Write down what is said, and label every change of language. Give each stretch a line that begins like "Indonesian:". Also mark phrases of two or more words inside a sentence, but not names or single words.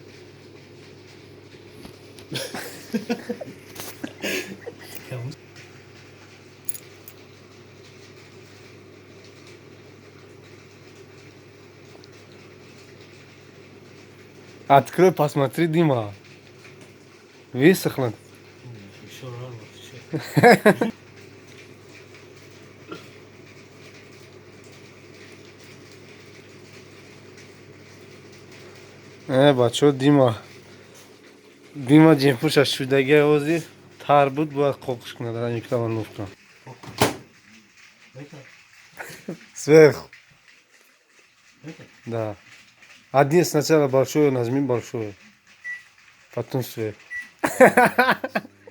Russian: Открой, посмотри, Дима. Высохнет. Еще рано. Еще.
Tajik: Бачо, Дима. Дима джемпуша шудаги ози. Тар буд, бояд қоқиш кунад дар микроволновка.
Russian: Это? Сверху. Это? Да. Один сначала большое, нажми большое. Потом сверху.